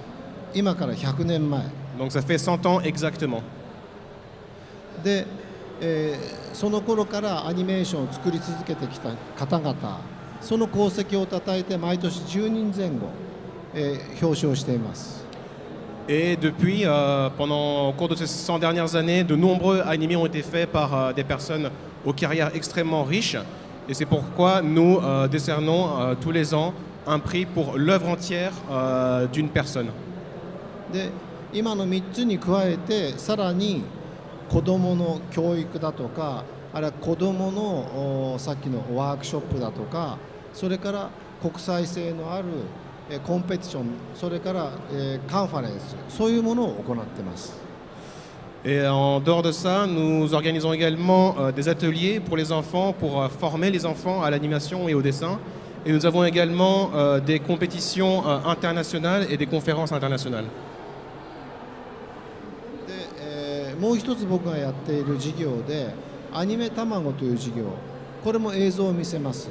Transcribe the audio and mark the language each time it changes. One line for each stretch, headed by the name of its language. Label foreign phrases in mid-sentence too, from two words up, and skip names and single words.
Japanese: 今から100年前
French: Donc ça fait 100 ans exactement.
Japanese: で、その頃からアニメーションを作り続けてきた方々その功績をたたえて毎年10人前後、表彰しています。
French: Et depuis, au cours de ces 100 dernières années, de nombreux animés ont été faits par des personnes aux carrières extrêmement riches. Et c'est pourquoi nous décernons tous les ans un prix pour l'œuvre entière d'une personne.
Japanese: で今の3つに加えてさらに子どもの教育だとかあるいは子どものさっきのワークショップだとかそれから国際性のあるコンペティションそれから、カンファレンスそういうものを行っています。
French: Et en dehors de ça, nous organisons également des ateliers pour les enfants, pour former les enfants à l'animation et au dessin. Et nous avons également des compétitions internationales et des conférences internationales.
Japanese: で、もう一つ僕がやっている事業でアニメ卵という事業これも映像を見せます。